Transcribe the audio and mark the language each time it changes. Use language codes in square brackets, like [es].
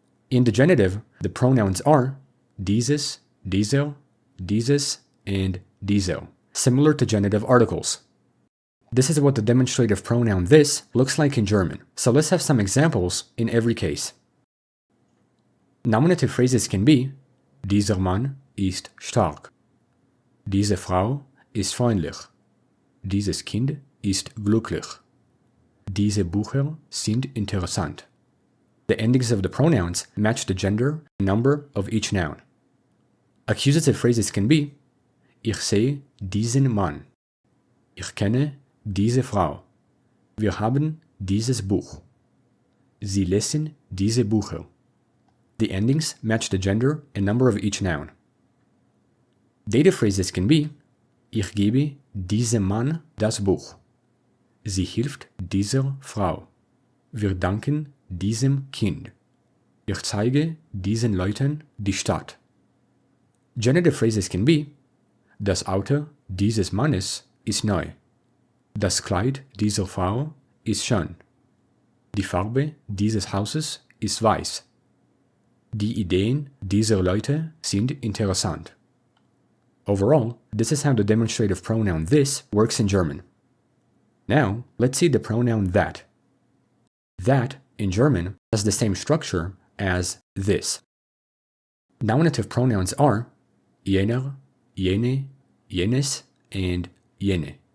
[en] In the genitive, the pronouns are dieses, dieser, dieses, and dieser, similar to genitive articles. This is what the demonstrative pronoun this looks like in German, so let's have some examples in every case. Nominative phrases can be [de] dieser Mann ist stark, diese Frau ist freundlich, dieses Kind ist glücklich, diese Bücher sind interessant. [en] The endings of the pronouns match the gender and number of each noun. Accusative phrases can be [de] ich sehe diesen Mann, ich kenne diese Frau, wir haben dieses Buch, sie lesen diese Bücher. [en] The endings match the gender and number of each noun. Dative phrases can be [de] ich gebe diesem Mann das Buch, sie hilft dieser Frau, wir danken diesem Kind, ich zeige diesen Leuten die Stadt. [en] Genitive phrases can be [de] das Auto dieses Mannes ist neu, das Kleid dieser Frau ist schön, die Farbe dieses Hauses ist weiß, die Ideen dieser Leute sind interessant. [en] Overall, this is how the demonstrative pronoun this works in German. Now, let's see the pronoun that. That, in German, has the same structure as this. Nominative pronouns are jener, jene, jenes, and jene.